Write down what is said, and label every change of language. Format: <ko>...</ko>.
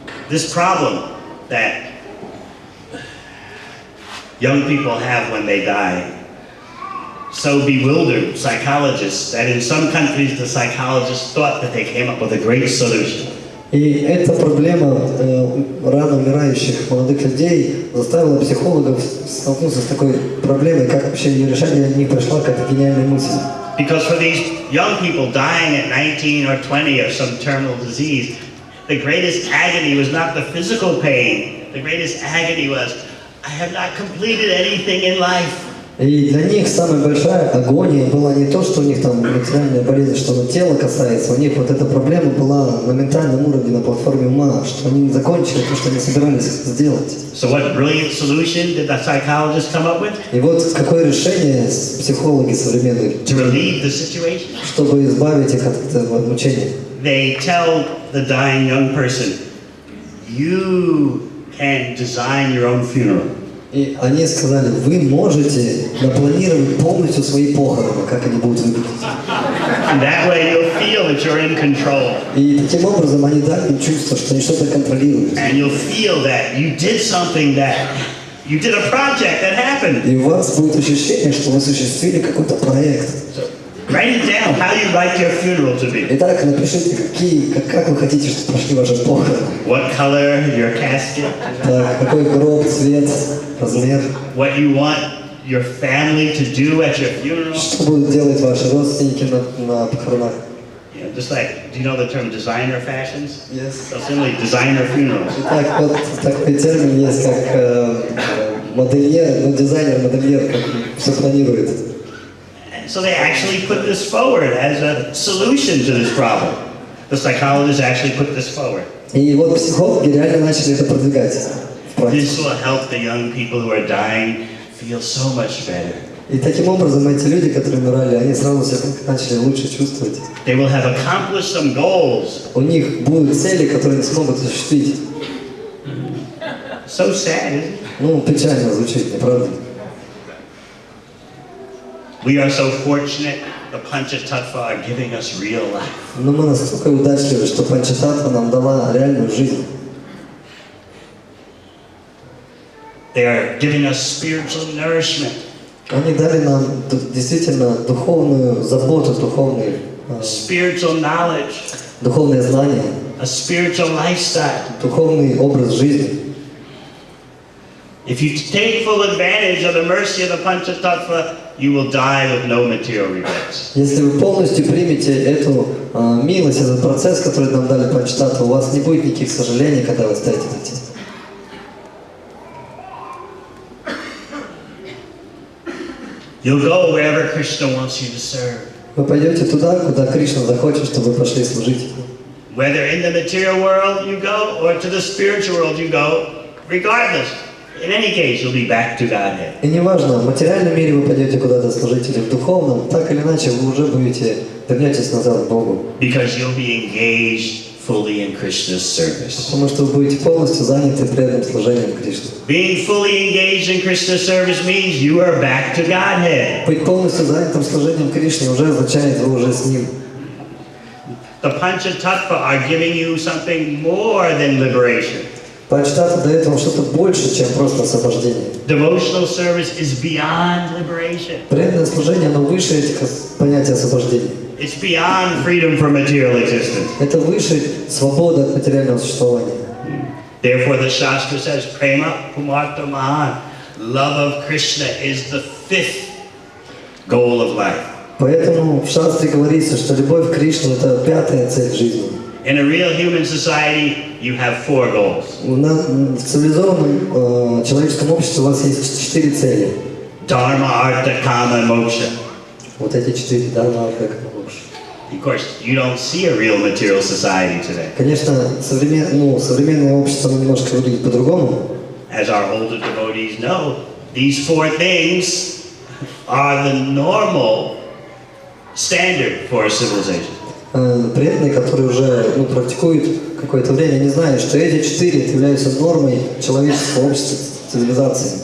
<en>This problem that young people have when they die so bewildered psychologists that in some countries the psychologists thought that they came up with a great solution.</en> <ru>И эта проблема рано умирающих молодых людей заставила психологов столкнуться с такой проблемой, как вообще ее решение от них пришла как гениальная мысль.</ru> <en>Because for these young people dying at 19 or 20 of some terminal disease, the greatest agony was not the physical pain. The greatest agony was, I have not completed anything in life.</en> <ru>И для них самая большая агония была не то, что у них там материальная болезнь, что на тело касается. У них вот эта проблема была на ментальном уровне, на платформе ума, что они не закончили то, что они собирались сделать.</ru> <en>So what brilliant solution did the psychologists come up with?</en> <ru>И вот какое решение психологи современные,</ru> <en>To relieve the situation.</en> <ru>чтобы избавить их от этого мучения.</ru> <en>They tell the dying young person, you can design your own funeral.</en> <ru>И они сказали, вы можете напланировать полностью свои похороны, как они будут выглядеть.</ru> <en>And that way you'll feel that you're in control.</en> <ru>И таким образом они дали им чувство, что они что-то контролируют.</ru> <en>And you'll feel that you did something that you did a project that happened.</en> <ru>И у вас будет ощущение, что вы осуществили какой-то проект.</ru> <en>So, write it down how you'd like your funeral to be.</en> <ru>Итак, напишите, как вы хотите, чтобы прошли ваши похороны.</ru> <en>What color your casket?</en> <ru>Так, какой гроб, цвет, размер.</ru> <en>What you want your family to do at your funeral?</en> <ru>Что будут делать ваши родственники на похоронах?</ru> <en>You know, just like, do you know the term designer fashions? Yes. So simply designer funerals.</en> <ru>Итак, вот такой термин есть, как модельер, но дизайнер-модельер, как все планирует.</ru> <en>So they actually put this forward as a solution to this problem. The psychologists actually put this forward.</en> <ru>И вот психологи реально начали это продвигать в практике.</ru> <en>This will help the young people who are dying feel so much better.</en> <ru>И таким образом эти люди, которые умирали, они сразу себя начали лучше чувствовать.</ru> <en>They will have accomplished some goals.</en> <ru>У них будут цели, которые они смогут осуществить.</ru> <en>So sad, isn't it?</en> <ru>Ну, печально звучит, не правда?</ru> <en>We are so fortunate. The Panchatattva are giving us real life.</en> <ru>Но мы настолько удачливы, что Панчататтва нам дала реальную жизнь.</ru> <en>They are giving us spiritual nourishment.</en> <ru>Они дали нам действительно духовную заботу,</ru> <en>Spiritual knowledge.</en> <ru>духовное знание,</ru> <en>A spiritual lifestyle.</en> <ru>духовный образ жизни.</ru> <en>If you take full advantage of the mercy of the Panchatattva, you will die with no material regrets.</en> <ru>Если вы полностью примете эту милость, этот процесс, который нам дали Панчататтва, у вас не будет никаких сожалений, когда вы станете идти.</ru> <en>You'll go wherever Krishna wants you to serve.</en> <ru>Вы пойдете туда, куда Кришна захочет, чтобы вы пошли служить.</ru> <en>Whether in the material world you go or to the spiritual world you go, regardless. In any case, you'll be back to Godhead.</en> <ru>И неважно, в материальном мире вы пойдете куда-то служить или в духовном, так или иначе вы уже вернетесь назад к Богу.</ru> <en>Because you'll be engaged fully in Krishna's service.</en> <ru>Потому что вы будете полностью заняты преданным служением Кришне.</ru> <en>Being fully engaged in Krishna's service means you are back to Godhead.</en> <ru>Быть полностью занятым служением Кришне уже означает, вы уже с Ним.</ru> <en>The Panchatattva are giving you something more than liberation.</en> <ru>Панчататтва дает вам что-то больше, чем просто освобождение.</ru> <en>Devotional service is beyond liberation.</en> <ru>Преданное служение, оно выше этих понятий освобождения.</ru> <en>It's beyond freedom from material existence.</en> <ru>Это выше свободы от материального существования.</ru> <en>Therefore, the Shastra says, Prema Pumartha Mahan. Love of Krishna is the fifth goal of life.</en> <ru>Поэтому в Шастре говорится, что любовь к Кришне – это пятая цель жизни.</ru> <en>In a real human society, you have four goals.</en> <ru>В цивилизованном человеческом обществе у вас есть 4 цели.</ru> <en>Dharma, Artha, Kama, and Moksha.</en> <ru>Вот эти 4 дharma, artha, kama, moksha.</ru> <en>Of course, you don't see a real material society today.</en> <ru>Конечно, современное общество немножко выглядит по-другому.</ru> <en>As our older devotees know, these four things are the normal standard for a civilization.</en> <ru>Преданные, которые уже практикуют какое-то время, они знают, что эти 4 являются нормой человеческого общества, цивилизации.</ru>